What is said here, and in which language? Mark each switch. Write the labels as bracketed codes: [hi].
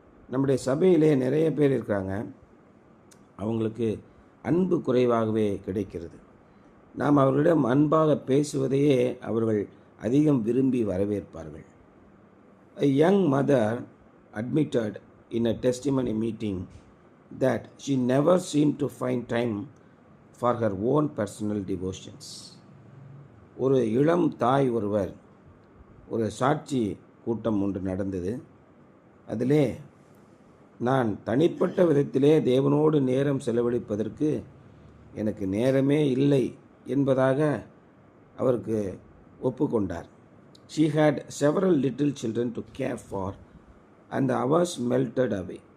[ta] நம்முடைய சபையிலே நிறைய பேர் இருக்காங்க, அவங்களுக்கு அன்பு குறைவாகவே கிடைக்கிறது. நாம் அவர்களிடம் அன்பாக பேசுவதையே அவர்கள் அதிகம் விரும்பி வரவேற்பார்கள். [en] A young mother admitted in a testimony meeting that she never seemed to find time for her own personal devotions. [ta] ஒரு இளம் தாய் ஒருவர் ஒரு சாட்சி கூட்டம் ஒன்று நடந்தது. அதிலே நான் தனிப்பட்ட விதத்திலே தேவனோடு நேரம் செலவழிப்பதற்கு எனக்கு நேரமே இல்லை என்பதாக அவருக்கு ஒப்புக்கொண்டார். [en] She had several little children to care for and the hours melted away.